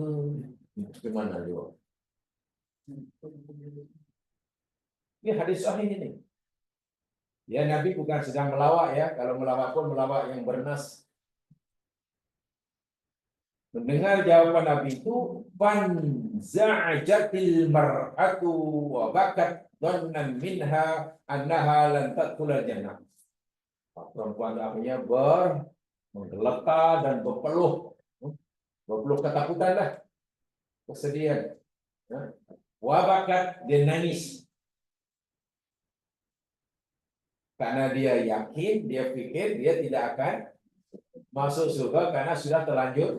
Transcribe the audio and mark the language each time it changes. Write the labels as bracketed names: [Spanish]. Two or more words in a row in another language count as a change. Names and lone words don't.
[Malay] Bagaimana dia? Ini hadis sahih ini. Ya, Nabi bukan sedang melawak ya. Kalau melawak pun melawak yang bernas. Mendengar jawaban Nabi itu, [Arabic] فانزعجت المرأة وبكت ظنا منها أنها لن تدخل الجنة. [Malay] Perempuan namanya menggeletar dan berpeluh ketakutan lah, kesedihan. [Arabic] وبكت, [Malay] dia nangis. Karena dia yakin, dia pikir dia tidak akan masuk surga karena sudah terlanjur.